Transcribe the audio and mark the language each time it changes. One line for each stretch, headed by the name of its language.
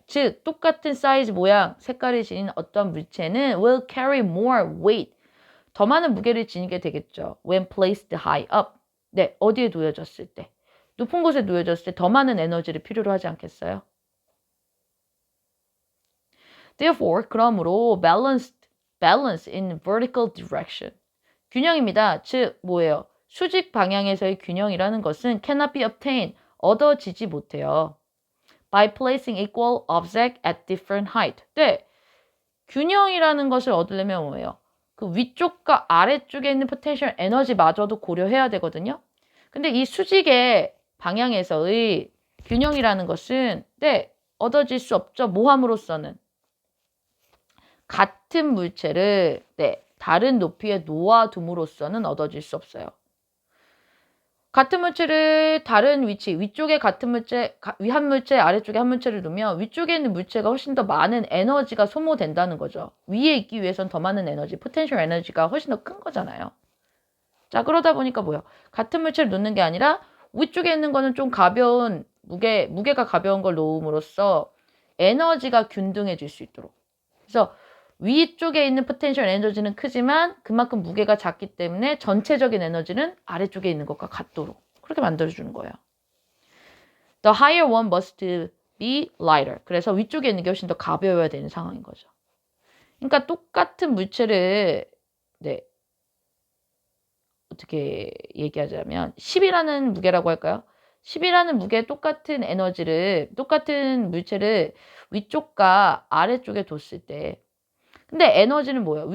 Korean: 즉, 똑같은 사이즈, 모양, 색깔을 지닌 어떤 물체는
English: will carry more weight.
Korean: 더 많은 무게를 지니게 되겠죠.
English: when placed high up.
Korean: 네, 어디에 놓여졌을 때. 높은 곳에 놓여졌을 때 더 많은 에너지를 필요로 하지 않겠어요?
English: Therefore,
Korean: 그러므로
English: balance in vertical direction.
Korean: 균형입니다. 즉, 뭐예요? 수직 방향에서의 균형이라는 것은
English: cannot be obtained.
Korean: 얻어지지 못해요.
English: By placing equal object at different height.
Korean: 네. 균형이라는 것을 얻으려면 뭐예요? 그 위쪽과 아래쪽에 있는 potential 에너지마저도 고려해야 되거든요. 근데 이 수직의 방향에서의 균형이라는 것은 얻어질 수 없죠. 뭐 함으로써는. 같은 물체를 다른 높이에 놓아둠으로써는 얻어질 수 없어요. 같은 물체를 다른 위치, 위쪽에 같은 물체, 한 물체, 아래쪽에 한 물체를 두면 위쪽에 있는 물체가 훨씬 더 많은 에너지가 소모된다는 거죠. 위에 있기 위해선 더 많은 에너지, 포텐셜 에너지가 훨씬 더 큰 거잖아요. 자, 그러다 보니까 뭐예요? 같은 물체를 놓는 게 아니라 위쪽에 있는 거는 좀 가벼운, 무게가 가벼운 걸 놓음으로써 에너지가 균등해질 수 있도록. 그래서 위쪽에 있는 포텐셜 에너지는 크지만 그만큼 무게가 작기 때문에 전체적인 에너지는 아래쪽에 있는 것과 같도록 그렇게 만들어주는 거예요.
English: The higher one must be lighter.
Korean: 그래서 위쪽에 있는 게 훨씬 더 가벼워야 되는 상황인 거죠. 그러니까 똑같은 물체를 어떻게 얘기하자면 10이라는 무게라고 할까요? 10이라는 무게의 똑같은 에너지를, 똑같은 물체를 위쪽과 아래쪽에 뒀을 때 근데 에너지는 뭐예요?